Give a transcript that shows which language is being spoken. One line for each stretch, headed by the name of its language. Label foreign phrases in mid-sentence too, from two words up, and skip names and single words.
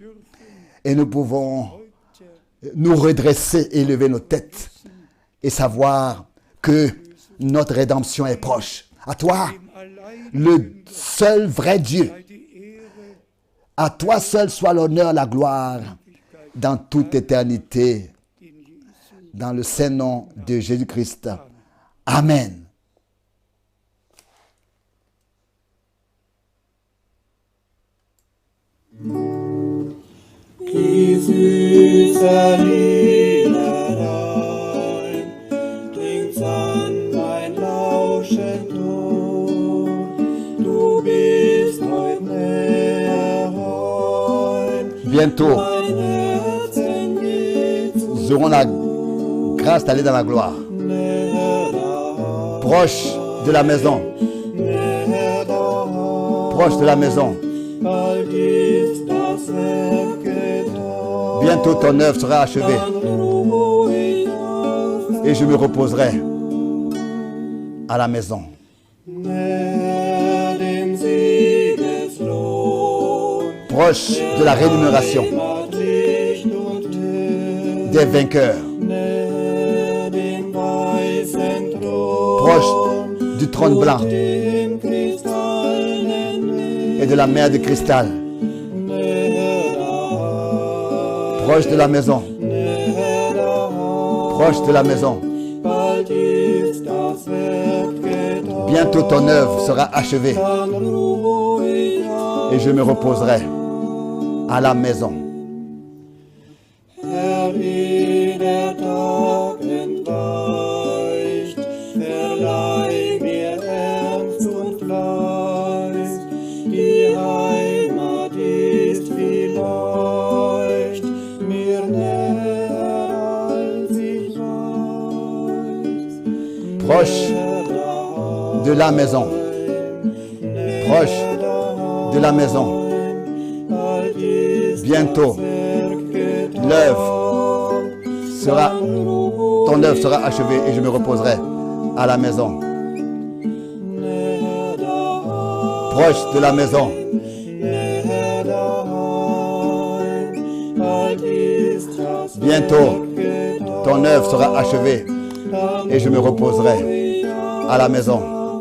French: Et nous pouvons nous redresser et lever nos têtes et savoir que notre rédemption est proche. À toi, le seul vrai Dieu, à toi seul soit l'honneur, la gloire dans toute éternité. Dans le saint nom de Jésus-Christ. Amen.
German: Die süße Liederlein klingt's an mein lauschend Ohr. Du bist heut näher heim.
French: Bientôt, nous aurons la grâce d'aller dans la gloire. Proche de la maison. Proche de la maison. Bientôt ton œuvre sera achevée. Et je me reposerai. à la maison.
German: näher dem Siegeslohn,
French: Proche de la rémunération
German: Heimat, Licht und Tür,
French: des vainqueurs.
German: näher dem weißen Thron,
French: Proche du trône blanc
German: dem kristallenen Meer,
French: et de la mer de cristal.
German: näher daheim,
French: Proche de la maison.
German: näher daheim,
French: Proche de la maison.
German: bald ist das Werk getan,
French: Bientôt ton œuvre sera achevée
German: dann ruh ich aus.
French: et je me reposerai à la maison.
German: Herr, wie der Tag entweicht, verleih mir Ernst und Fleiß. Die Heimat ist vielleicht mir näher, als ich weiß.
French: Proche de la maison. Proche de la maison.
German: Bald ist
French: Bientôt,
German: Werk getan,
French: l'œuvre sera, ton œuvre sera achevée et je me reposerai à la maison.
German: näher daheim.
French: Proche de la maison.
German: Näher daheim, bald ist das
French: Bientôt,
German: Werk getan,
French: ton œuvre sera achevée
German: dann
French: et je me reposerai
German: ruh ich
French: à la maison.